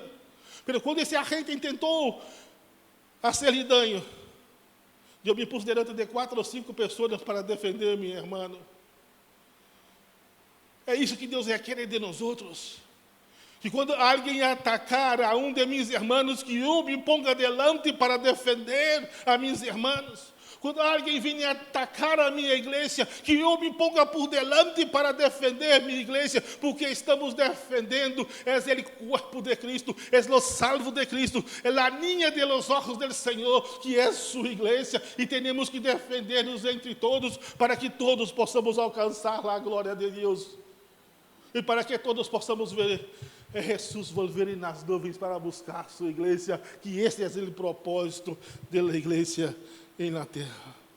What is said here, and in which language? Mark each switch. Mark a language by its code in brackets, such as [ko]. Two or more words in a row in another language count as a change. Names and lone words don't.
[pt] Pero quando esse agente tentou fazer dano, eu me pus diante de 4 ou 5 pessoas para defender minha irmã. É isso que Deus requer de nós outros. Que quando alguém atacar a um de mis irmãos, que eu me [es] ponga delante [pt] para defender a mis irmãos. Quando alguém venha atacar a minha igreja, que eu me [es] ponga por delante [pt] para defender minha igreja, porque estamos defendendo, é o corpo de Cristo, é o salvo de Cristo, é a linha [es] de los ojos del [pt] Senhor, que é sua igreja, e temos que defender-nos entre todos, para que todos possamos alcançar a glória de Deus, e para que todos possamos ver Jesus volver nas nuvens para buscar sua igreja, que esse é o propósito da igreja em la terra.